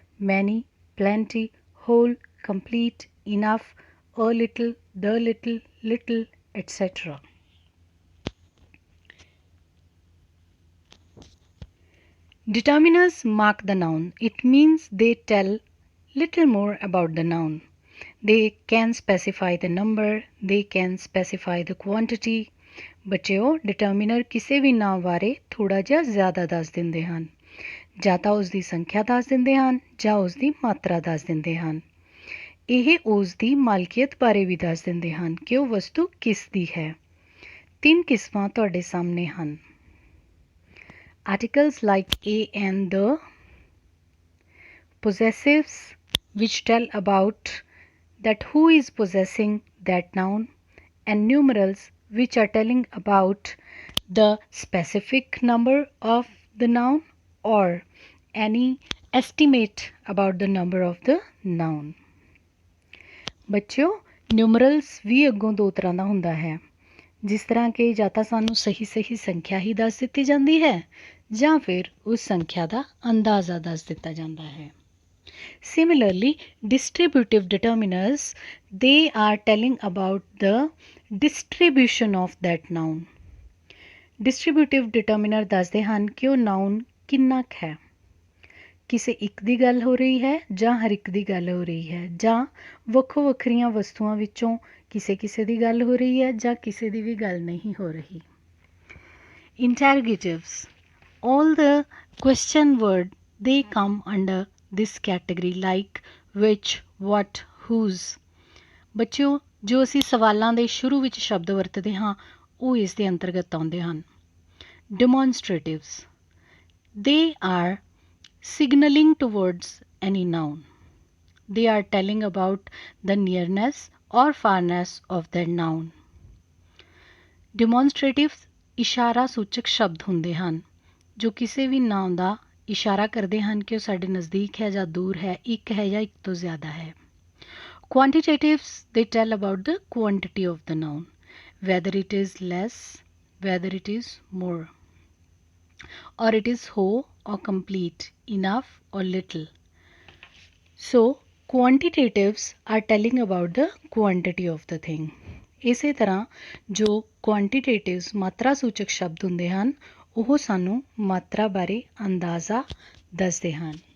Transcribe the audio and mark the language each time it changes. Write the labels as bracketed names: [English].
[English] many, plenty, whole, complete, enough, a little, the little, little, etc. Determiners mark the noun. It means they tell little more about the noun. They can specify the number, they can specify the quantity. [Punjabi] ਬੱਚਿਓ ਡਿਟਰਮੀਨਰ ਕਿਸੇ ਵੀ ਨਾਮ ਬਾਰੇ ਥੋੜਾ ਜਿਹਾ ਜ਼ਿਆਦਾ ਦੱਸ ਦਿੰਦੇ ਹਨ। ਜਾਂ ਤਾਂ ਉਸ ਦੀ ਸੰਖਿਆ ਦੱਸ ਦਿੰਦੇ ਹਨ ਜਾਂ ਉਸ ਦੀ ਮਾਤਰਾ ਦੱਸ ਦਿੰਦੇ ਹਨ। ਇਹ ਉਸ ਦੀ ਮਾਲਕੀਅਤ ਬਾਰੇ ਵੀ ਦੱਸ ਦਿੰਦੇ ਹਨ ਕਿ ਉਹ ਵਸਤੂ ਕਿਸ ਦੀ ਹੈ। ਤਿੰਨ ਕਿਸਮਾਂ ਤੁਹਾਡੇ ਸਾਹਮਣੇ ਹਨ। [English] Articles like a and the, possessives which tell about that who is possessing that noun, and numerals which are telling about the specific number of the noun or any estimate about the number of the noun। [Punjabi] ਬੱਚਿਓ numerals ਵੀ ਅੱਗੋਂ ਦੋ ਤਰ੍ਹਾਂ ਦਾ ਹੁੰਦਾ ਹੈ। ਜਿਸ ਤਰ੍ਹਾਂ ਕਿ ਜਾਂ ਤਾਂ ਸਾਨੂੰ ਸਹੀ ਸੰਖਿਆ ਹੀ ਦੱਸ ਦਿੱਤੀ ਜਾਂਦੀ ਹੈ ਜਾਂ ਫਿਰ ਉਸ ਸੰਖਿਆ ਦਾ ਅੰਦਾਜ਼ਾ ਦੱਸ ਦਿੱਤਾ ਜਾਂਦਾ ਹੈ। [English] Similarly, distributive determiners, they are telling about the distribution of that noun। [Punjabi] Distributive determiner ਦੱਸਦੇ ਹਨ ਕਿ ਉਹ noun ਕਿੰਨਾ ਕੁ ਹੈ। ਕਿਸੇ ਇੱਕ ਦੀ ਗੱਲ ਹੋ ਰਹੀ ਹੈ ਜਾਂ ਹਰ ਇੱਕ ਦੀ ਗੱਲ ਹੋ ਰਹੀ ਹੈ ਜਾਂ ਵੱਖੋ ਵੱਖਰੀਆਂ ਵਸਤੂਆਂ ਵਿੱਚੋਂ ਕਿਸੇ ਦੀ ਗੱਲ ਹੋ ਰਹੀ ਹੈ ਜਾਂ ਕਿਸੇ ਦੀ ਵੀ ਗੱਲ ਨਹੀਂ ਹੋ ਰਹੀ। [English] Interrogatives, all the question word, they come under this category like which, what, whose। [Punjabi] ਬੱਚਿਓ ਜੋ ਅਸੀਂ ਸਵਾਲਾਂ ਦੇ ਸ਼ੁਰੂ ਵਿੱਚ ਸ਼ਬਦ ਵਰਤਦੇ ਹਾਂ ਉਹ ਇਸ ਦੇ ਅੰਤਰਗਤ ਆਉਂਦੇ ਹਨ। [English] Demonstratives, they are signaling towards any noun। They are telling about the nearness or farness of that noun। [Punjabi] Demonstratives ਇਸ਼ਾਰਾ ਸੂਚਕ ਸ਼ਬਦ ਹੁੰਦੇ ਹਨ ਜੋ ਕਿਸੇ ਵੀ ਨਾਮ ਦਾ ਇਸ਼ਾਰਾ ਕਰਦੇ ਹਨ ਕਿ ਉਹ ਸਾਡੇ ਨਜ਼ਦੀਕ ਹੈ ਜਾਂ ਦੂਰ ਹੈ, ਇੱਕ ਹੈ ਜਾਂ ਇੱਕ ਤੋਂ ਜ਼ਿਆਦਾ ਹੈ। [English] Quantitatives, they tell about the quantity of the noun, whether it is less, whether it is more, or it is whole or complete, enough or little। So quantitatives are telling about the quantity of the thing। [Punjabi] ਇਸੇ ਤਰ੍ਹਾਂ ਜੋ quantitatives ਮਾਤਰਾ ਸੂਚਕ ਸ਼ਬਦ ਹੁੰਦੇ ਹਨ ਉਹ ਸਾਨੂੰ ਮਾਤਰਾ ਬਾਰੇ ਅੰਦਾਜ਼ਾ ਦੱਸਦੇ ਹਨ।